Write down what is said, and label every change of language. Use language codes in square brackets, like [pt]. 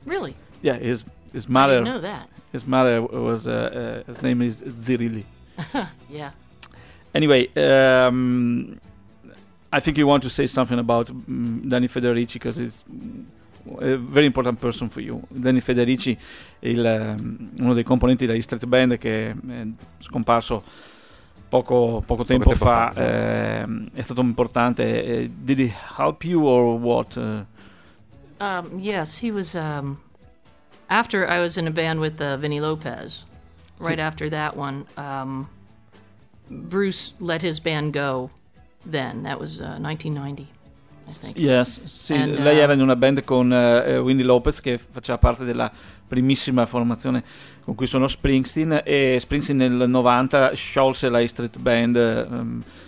[en] Really? Yeah. His mother. I didn't know that. His mother was his name is Zirilli. Yeah. Anyway, I think you want to say something about Danny Federici, because it's a very important person for you. [it] Danny Federici, uno dei componenti della Street Band, che è scomparso poco tempo fa, è stato importante. [en] Did he help you or what? Yes, he was. After I was in a band with Vinny Lopez, right, see, after that one, Bruce let his band go then. That was 1990, I think. [it] Yes, sì, lei era in una band con Vinny Lopez, che faceva parte della primissima formazione con cui sono Springsteen, e Springsteen nel 90 sciolse la Street Band.